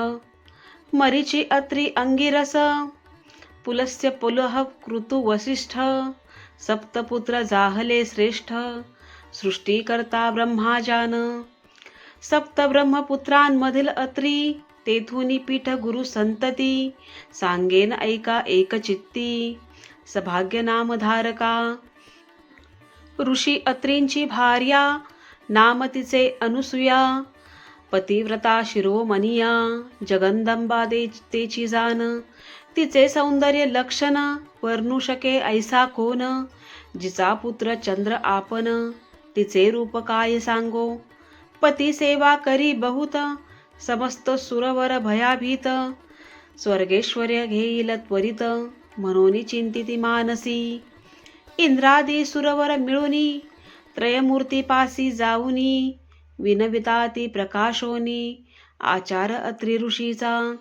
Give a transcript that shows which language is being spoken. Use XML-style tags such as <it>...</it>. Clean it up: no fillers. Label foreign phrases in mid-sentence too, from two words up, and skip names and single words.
<mr>मरीची अत्री अंगिरस, पुलस्त्य पुलह कृतु वसिष्ठ. सप्तपुत्र जाहले श्रेष्ठ, सृष्टी करता ब्रह्माजान. सप्त ब्रह्मपुत्रांमधील अत्री, तेथुनी पीठ गुरु संतती. सांगेन ऐका एकचित्ती, सभाग्य नामधारका. ऋषी अत्रींची भार्या, नाम तिचे अनुसूया. पतिव्रता शिरोमणिया, जगदंबा तेची जान. तिचे सौंदर्य लक्षण, वर्णू शके ऐसा कोण. जिचा पुत्र चंद्र आपण, तिचे रूप काय सांगो. पती सेवा करी बहुत, समस्त सुरवर भयाभीत. स्वर्गेश्वर्य घेईल त्वरित, म्हणून चिंतिती मानसी. इंद्रादी सुरवर मिळूनी, त्रयमूर्ती पासी जाऊनी. विनविताती प्रकाशोनी, आचार अत्री ऋषीचा.</mr>